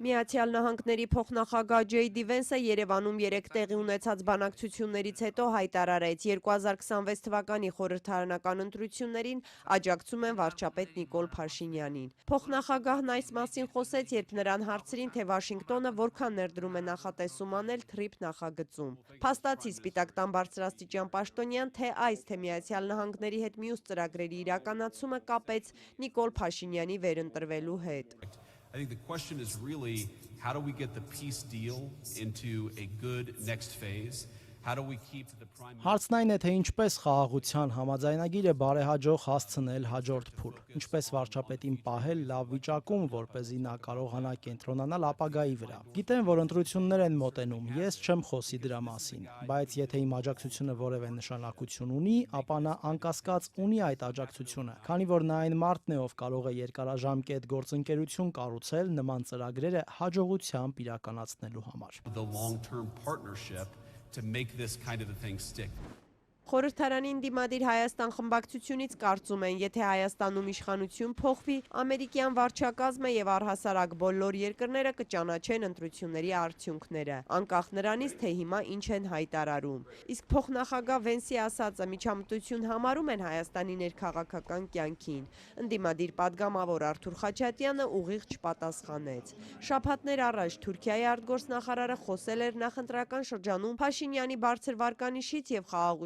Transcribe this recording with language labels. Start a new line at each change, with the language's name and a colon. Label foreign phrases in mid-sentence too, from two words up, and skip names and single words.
Armenian: Միացյալ Նահանգների փոխնախագահ Ջեյդի Վենսը Երևանում երեկ տեղի ունեցած բանակցություններից հետո հայտարարեց 2026 թվականի խորհրդարանական ընտրություններին աջակցում են վարչապետ Նիկոլ Փաշինյանին։ Փոխնախագահն այս մասին խոսեց, երբ նրան հարցրին, թե Վաշինգտոնը որքան ներդրում է նախատեսում անել TRIP նախագծում։ Փաստացի Սպիտակ տան բարձրաստիճան պաշտոնյան թե այս թե Միացյալ Նահանգների հետ մյուս ծրագրերի իրականացումը կապեց Նիկոլ Փաշինյանի վերընտրվելու հետ։
English: I think the question is really how do we get the peace deal into a good next phase? How do we keep the prime
Armenian: Հարցն այն է, թե ինչպես խաղաղության համաձայնագիրը բարեհաջող հասցնել հաջորդ փուլ, ինչպես վարչապետին պահել լավ վիճակում, որպեսզի նա կարողանա կենտրոնանալ ապագայի վրա։ Գիտեմ, որ ընտրություններ են մոտենում, ես չեմ խոսի դրա մասին, բայց եթե իմ աջակցությունը որևէ նշանակություն ունի, ապա նա անկասկած ունի այդ աջակցությունը, քանի որ նա այն մարդն է, ով կարող է երկարաժամկետ գործընկերություն կառուցել նման ծրագրերը հաջողությամբ իրականացնելու համար։
English: the long-term partnership to make this kind of a thing stick.
Armenian: Խորհրդարանին դիմադիր Հայաստան խմբակցությունից կարծում են, եթե Հայաստանում իշխանություն փոխվի, ամերիկյան վարչակազմը եւ առհասարակ բոլոր երկրները կճանաչեն ընտրությունների արդյունքները, անկախ նրանից, թե հիմա ինչ են հայտարարում։ Իսկ փոխնախագահ Վենսի ասածը միջամտություն համարում են Հայաստանի ներքաղաքական կյանքին։ Ընդդիմադիր падգամավոր Արթուր Խաչատյանը ուղիղ չպատասխանեց։ Շաբաթներ առաջ Թուրքիայի արտգործնախարարը խոսել էր նախընտրական շրջանում Փաշինյանի բարձր վարկանիշից եւ խաղաղության